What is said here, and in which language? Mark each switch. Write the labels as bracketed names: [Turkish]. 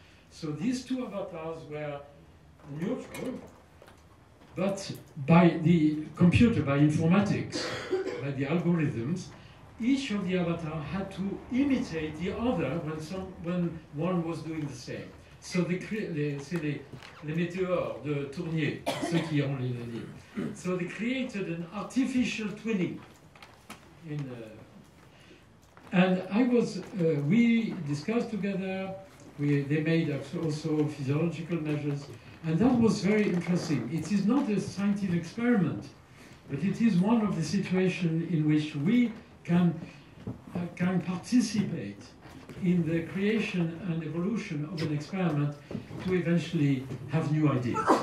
[English] So these 2 avatars were neutral, but by the computer, by informatics, by the algorithms, each of the avatars had to imitate the other when one was doing the same. [French] So c'est les météores de Tournier, ceux qui ont les livres. [English] So they created an artificial twinning. And we discussed together, They made also physiological measures, and that was very interesting. It is not a scientific experiment, but it is one of the situations in which we can participate in the creation and evolution of an experiment to eventually have new ideas.